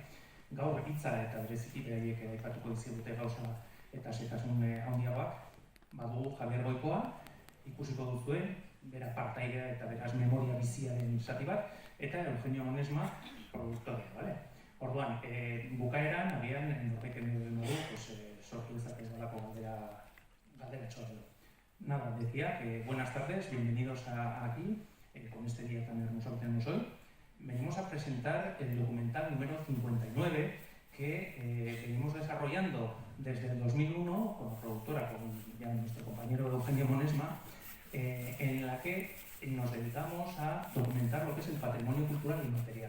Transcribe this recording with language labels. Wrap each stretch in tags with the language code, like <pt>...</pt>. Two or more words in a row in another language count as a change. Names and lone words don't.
<eu>Gaur hitza eta bereziki beraiek aipatuko dizkigute gauza eta xehetasun handiagoak, badugu Javier Goikoa, ikusiko duzuen, bera partaidea eta beraz memoria biziaren zati bat, eta Eugenio Monesma, produktorea, bale? Orduan, bukaeran, agian, norteken dugu, sortu dezakez balako galdera txorrelo.</eu> <es>Nada, decía que buenas tardes, bienvenidos aquí, con este día tan hermoso que tenemos hoy. Venimos a presentar el documental número 59 que venimos desarrollando desde el 2001 con la productora, con ya nuestro compañero Eugenio Monesma, en la que nos dedicamos a documentar lo que es el patrimonio cultural inmaterial.</es>